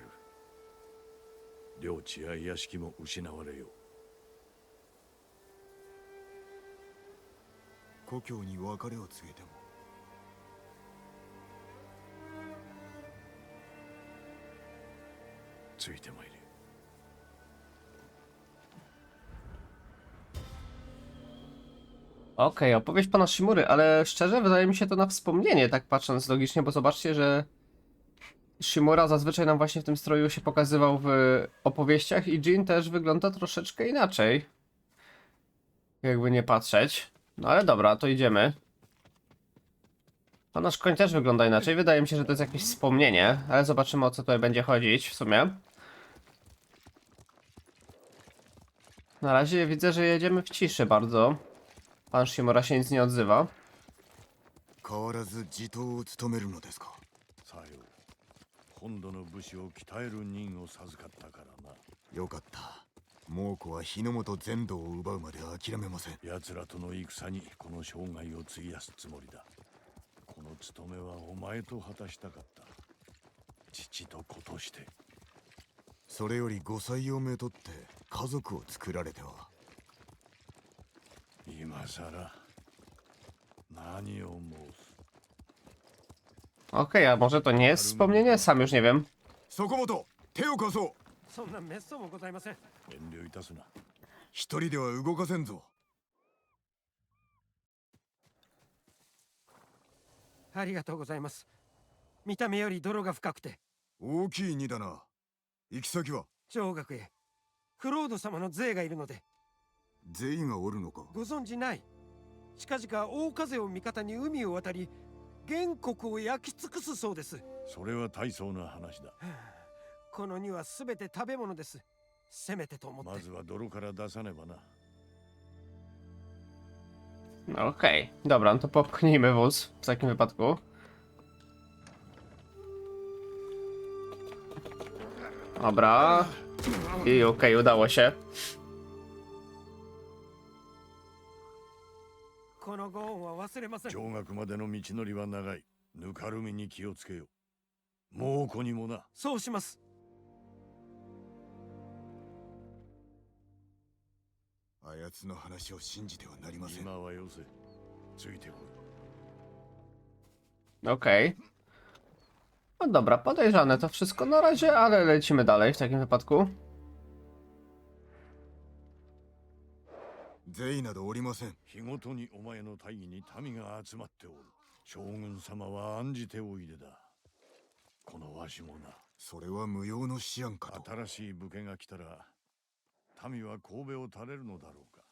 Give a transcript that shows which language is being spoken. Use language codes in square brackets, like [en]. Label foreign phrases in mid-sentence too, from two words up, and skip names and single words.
[ja] 領地や屋敷も失われよう。故郷に別れを告げてもついてまいれ。 [pl] Okej, opowieść pana Shimury, ale szczerze wydaje mi się to na wspomnienie, tak patrząc logicznie, bo zobaczcie, że Shimura zazwyczaj nam właśnie w tym stroju się pokazywał w opowieściach i Jin też wygląda troszeczkę inaczej. Jakby nie patrzeć. No ale dobra, to idziemy. A nasz koń też wygląda inaczej. Wydaje mi się, że to jest jakieś wspomnienie, ale zobaczymy, o co tutaj będzie chodzić w sumie. Na razie widzę, że jedziemy w ciszy bardzo. Pan Shimura się nic nie odzywa. [ja] 変わらず地頭を務めるのですか。さよう。本土の武士を鍛える任を授かったからな。よかった。猛虎は日の本全土を奪うまで諦めません。奴らとの戦にこの生涯を費やすつもりだ。この務めはお前と果たしたかった。父と子として。それより5歳をめとって家族を作られては。今さら何を申す。 [pl] Okej, a może to nie jest wspomnienie? Sam już nie wiem. [ja] そこもと手を貸そう。そんな滅相もございません。遠慮いたすな。一人では動かせんぞ。ありがとうございます。見た目より泥が深くて。大きい荷だな。行き先は。上学へ。クロード様の税がいるので。全員がおるのか。ご存じない。近々大風を味方に海を渡り、原国を焼き尽くすそうです。それは大層な話だ。この荷はすべて食べ物です。せめてと思って。まずは泥から出さねばな。 [pl] Okej, dobra, no to popchnijmy wóz w takim wypadku. Dobra. I okej, udało się. [ja] このご恩は忘れません。上学までの道のりは長い。ぬかるみに気をつけよ。猛虎にもな。そうします。あやつの話を信じてはなりません。今はよせ。ついてこい。 [pl] Okej. No dobra, podejrzane to wszystko na razie, ale lecimy dalej w takim wypadku. [ja] ゼイなどおりません。日ごとにお前の大義に民が集まっておる。将軍様は案じておいでだ。このわしもな。それは無用の思案かと。新しい武家が来たら、民は神戸を垂れるのだろうか。